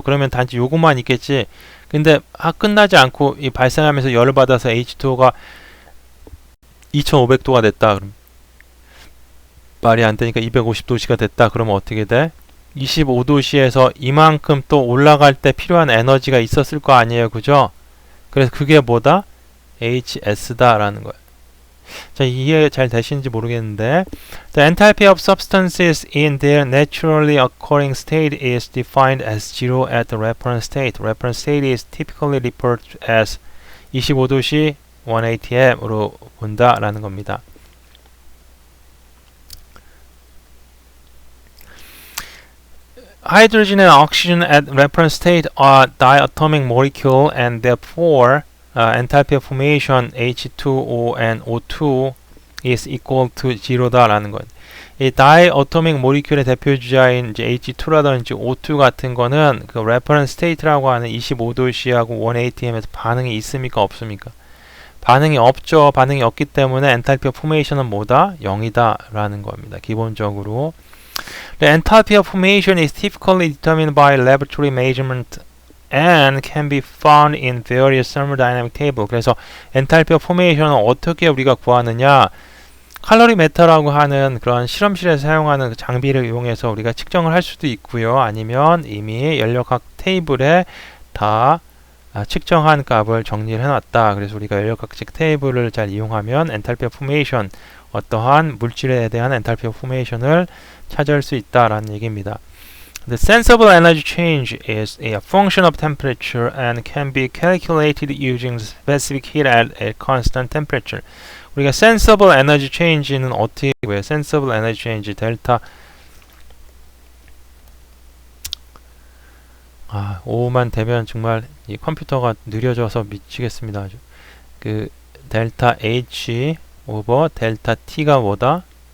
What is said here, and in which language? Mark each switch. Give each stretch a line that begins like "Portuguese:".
Korean: 그러면 단지 요것만 있겠지. 근데 끝나지 않고 이 발생하면서 열을 받아서 H2O가 2500도가 됐다. 그럼 말이 안 되니까 250도씨가 됐다. 그러면 어떻게 돼? 25도씨에서 이만큼 또 올라갈 때 필요한 에너지가 있었을 거 아니에요. 그죠? 그래서 그게 뭐다? HS다라는 거예요. 자, 이해 잘 되시는지 모르겠는데
English: The enthalpy of substances in their naturally occurring state is defined as zero at the reference state. Reference state is typically referred to as
Korean: 25도씨 1atm으로 본다라는 겁니다.
English: Hydrogen and oxygen at reference state are diatomic molecule and therefore enthalpy of formation H2O and O2 is equal to zero
Korean: 다라는 것. 이 diatomic molecule의 대표 주자인 이제 H2라든지 O2 같은 거는 그 reference state라고 하는 25도씨하고 1atm에서 반응이 있습니까? 없습니까? 반응이 없죠. 반응이 없기 때문에 enthalpy of formation은 뭐다? 0이다라는 겁니다. 기본적으로.
English: The enthalpy of formation is typically determined by laboratory measurement and can be found in various thermodynamic table.
Korean: 그래서 enthalpy of formation은 어떻게 우리가 구하느냐? 칼로리메터라고 하는 그런 실험실에서 사용하는 그 장비를 이용해서 우리가 측정을 할 수도 있고요. 아니면 이미 연력학 테이블에 다 측정한 값을 정리를 해놨다. 그래서 우리가 연력학식 테이블을 잘 이용하면 enthalpy of formation, 어떠한 물질에 대한 enthalpy of formation을 찾을 수 있다라는 얘기입니다.
English: The sensible energy change is a function of temperature and can be calculated using specific heat at a constant temperature.
Korean: 우리가 sensible energy change는 어떻게 구해요? sensible energy change 델타 오후만 되면 정말 이 컴퓨터가 느려져서 미치겠습니다. 아주. 그 델타 H 오버 델타 T가 뭐다?